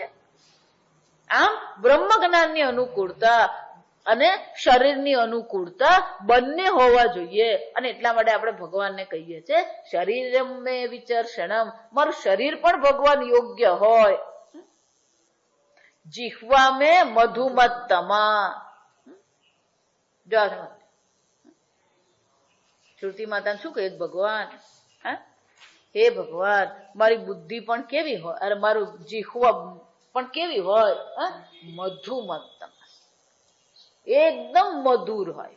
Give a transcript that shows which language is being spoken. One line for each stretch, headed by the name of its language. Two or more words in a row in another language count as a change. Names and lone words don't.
Gujarati: આમ બ્રહ્મ જ્ઞાનની અનુકૂળતા અને શરીરની અનુકૂળતા બંને હોવા જોઈએ. અને એટલા માટે આપણે ભગવાનને કહીએ છીએ
Sanskrit: શરીરમ મે વિચર્ષણમ.
Gujarati: મારું શરીર પણ ભગવાન યોગ્ય હોય.
Sanskrit: जिह्वा में मधुमत्तमा.
Gujarati: જો શ્રુતિ માતાને શું કહે ભગવાન, હે ભગવાન મારી બુદ્ધિ પણ કેવી હોય, અરે મારું જીહવા પણ કેવી હોય, મધુમત્તમ, એકદમ મધુર હોય.